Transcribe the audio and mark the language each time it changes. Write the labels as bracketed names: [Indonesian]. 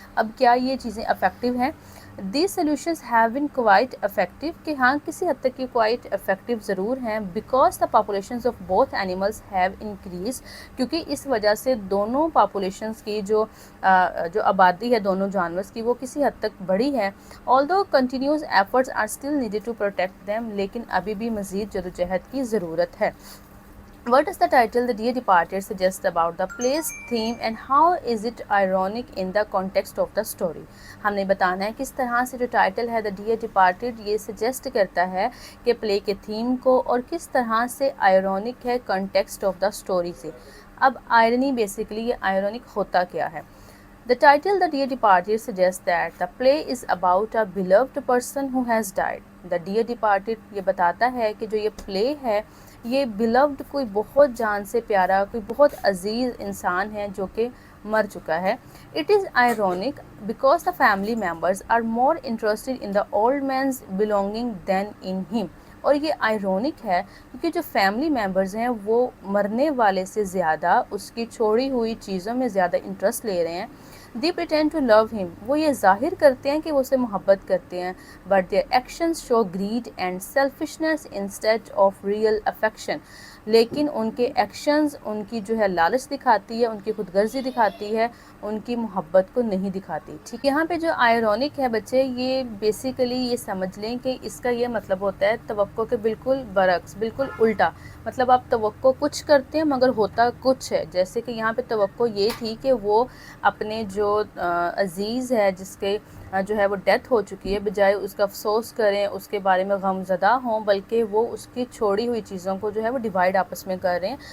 [Urdu] اب کیا یہ چیزیں افیکٹو ہیں؟ [English] these solutions have been quite effective, [Urdu] کہ ہاں کسی حد تک یہ کوائٹ افیکٹو ضرور ہیں. [English] because the populations of both animals have increase, [Urdu] کیونکہ اس وجہ سے دونوں پاپولیشنز کی جو آبادی ہے دونوں جانورز کی وہ کسی حد تک بڑھی ہے. [English] although continuous efforts are still needed to protect them, [Urdu] لیکن ابھی بھی مزید جدوجہد کی ضرورت ہے. [English] What does the title The Dear Departed suggest about the play's theme and how is it ironic in the context of the story? [Urdu] ہم نے بتانا ہے کس طرح سے جو ٹائٹل ہے The Dear Departed یہ سجیسٹ کرتا ہے کہ پلے کے تھیم کو, اور کس طرح سے آئرونک ہے کنٹیکسٹ آف دا اسٹوری سے. اب آئرنی بیسیکلی یہ آئرونک ہوتا کیا ہے؟ [English] The title The Dear Departed suggests that the play is about a beloved person who has died. [Urdu] The Dear Departed یہ بتاتا ہے کہ جو یہ پلے ہے یہ beloved کوئی بہت جان سے پیارا, کوئی بہت عزیز انسان ہے جو کہ مر چکا ہے. [English] It is ironic because the family members are more interested in the old man's belonging than in him. [Urdu] اور یہ آئرونک ہے کیونکہ جو فیملی ممبرز ہیں وہ مرنے والے سے زیادہ اس کی چھوڑی ہوئی چیزوں میں زیادہ انٹرسٹ لے رہے ہیں. [English] They pretend to love him, [Urdu] وہ یہ ظاہر کرتے ہیں کہ وہ اسے محبت کرتے ہیں. [English] But their actions show greed and selfishness instead of real affection. [Urdu] لیکن ان کے ایکشنز ان کی جو ہے لالچ دکھاتی ہے, ان کی خود غرضی دکھاتی ہے, ان کی محبت کو نہیں دکھاتی. ٹھیک ہے. یہاں پہ جو آئرونک ہے بچے, یہ بیسیکلی یہ سمجھ لیں کہ اس کا یہ مطلب ہوتا ہے توقع کے بالکل برعکس, بالکل الٹا. مطلب آپ توقع کچھ کرتے ہیں مگر ہوتا کچھ ہے. جیسے کہ یہاں پہ توقع یہ تھی کہ وہ اپنے جو عزیز ہے جس کے جو ہے وہ ڈیتھ ہو چکی ہے, بجائے اس کا افسوس کریں, اس کے بارے میں غم زدہ ہوں, بلکہ وہ اس کی چھوڑی ہوئی چیزوں کو جو ہے وہ ڈیوائڈ آپس میں کر رہے ہیں.